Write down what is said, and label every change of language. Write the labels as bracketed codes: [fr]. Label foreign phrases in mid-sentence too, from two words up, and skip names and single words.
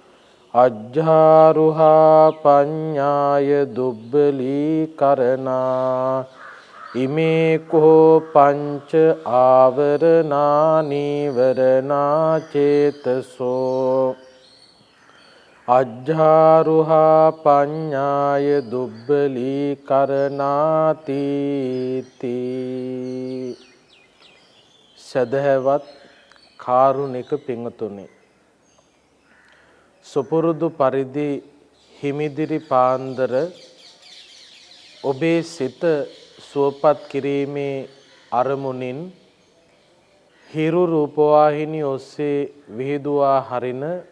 [pi] අජ්ජාරුහා පඤ්ඤාය දුබ්බලී කරණා ඉමේ කෝ පංච ආවරණා නීවරණා චේතසෝ අජ්ජාරුහා පඤ්ඤාය දුබ්බලී කරණාති තී. [si] සදහවත් කාරුණික පිංතුනි, සුපුරුදු පරිදි හිමිදිරි පාන්දර ඔබේ සිත සුවපත් කිරීමේ අරමුණින් හිරු රූපවාහිනිය ඔස්සේ විහිදුවා හරින